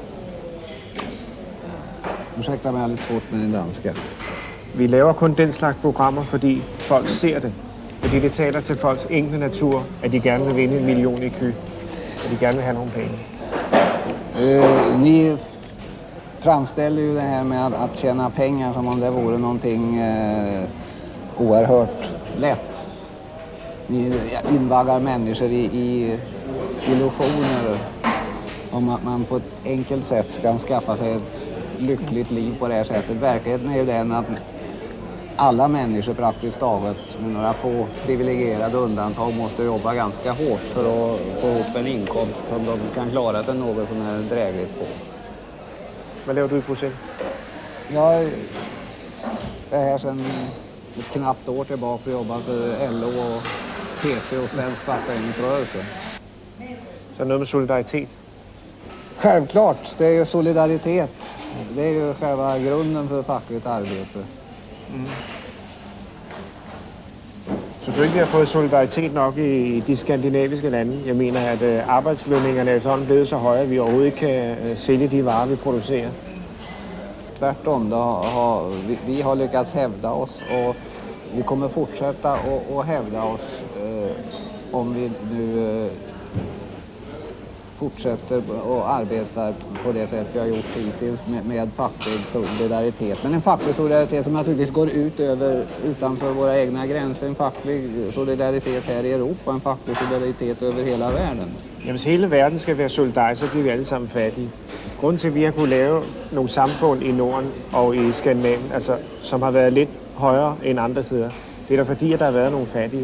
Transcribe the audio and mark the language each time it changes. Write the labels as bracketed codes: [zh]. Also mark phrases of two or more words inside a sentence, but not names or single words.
[sv] Ursäkta mig, jag har lite svårt med den danska. [da] Vi laver kun den slags programmer, fordi folk ser det. Fordi det taler til folks enkle natur, at de gerne vil vinde 1 million i ky. At de gerne vil have nogle penge. [sv] Ni framställer ju det här med att tjäna pengar som om det vore någonting oerhört lätt. Ni invaggar människor i illusioner om att man på ett enkelt sätt kan skaffa sig ett lyckligt liv på det här sättet. Verkligheten är ju den att alla människor praktiskt taget, med några få privilegierade undantag, måste jobba ganska hårt för att få ihop en inkomst som de kan klara sig något som är drägligt på. [da] Hvad laver du i Bruxelles? [sv] Jag är här sedan ett knappt år tillbaka och jobbar för LO och PC och svensk fackföreningsrörelse. [da] Så noget med solidaritet? [sv] Självklart, det är ju solidaritet. Det är ju själva grunden för fackligt arbete. [da] Så du ikke har fået solidaritet nok i de skandinaviske lande? Jeg mener, at arbejdslønningerne er sådan blevet så høje, at vi overhovedet ikke kan sælge de varer, vi producerer. [sv] Tvärtom, vi har lyckats hävda oss och vi kommer fortsätta att hävda oss om vi nu fortsätter och arbetar på det sätt vi har gjort hittills med facklig solidaritet. Men en facklig solidaritet som naturligtvis går utanför våra egna gränser. En facklig solidaritet här i Europa, en facklig solidaritet över hela världen. [da] Jamen, hvis hele verden skal være solidarisk, så bliver vi alle sammen fattige. Grunden til, at vi har kunnet lave nogle samfund i Norden og i Skandinavien, altså, som har været lidt højere end andre steder, det er da fordi, at der har været nogle fattige.